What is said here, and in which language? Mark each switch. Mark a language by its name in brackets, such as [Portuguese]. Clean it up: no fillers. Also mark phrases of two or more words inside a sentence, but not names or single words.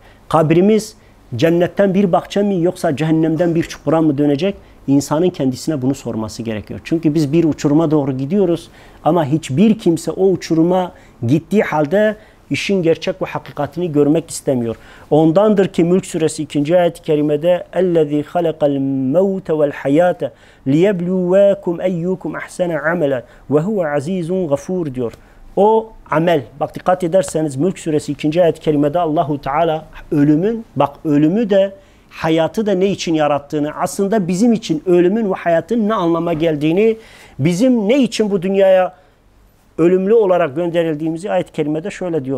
[Turkish] Kabrimiz cennetten bir bahçe mi yoksa cehennemden bir çukura mı dönecek? İnsanın kendisine bunu sorması gerekiyor. Çünkü biz bir uçuruma doğru gidiyoruz ama hiçbir kimse o uçuruma gittiği halde işin gerçek ve hakikatini görmek istemiyor. Ondandır ki Mülk Suresi 2. ayet-i kerimede [Arabic] اَلَّذ۪ي خَلَقَ الْمَوْتَ وَالْحَيَاةَ لِيَبْلُوَاكُمْ اَيُّكُمْ اَحْسَنَ عَمَلًا وَهُوَ عَز۪يزٌ غَفُورٌ diyor. [Turkish] O amel, bak dikkat ederseniz Mülk Suresi 2. ayet-i kerimede Allahu Teala ölümü de hayatı da ne için yarattığını, aslında bizim için ölümün ve hayatın ne anlama geldiğini, bizim ne için bu dünyaya ölümlü olarak gönderildiğimizi ayet-i kerimede şöyle diyor.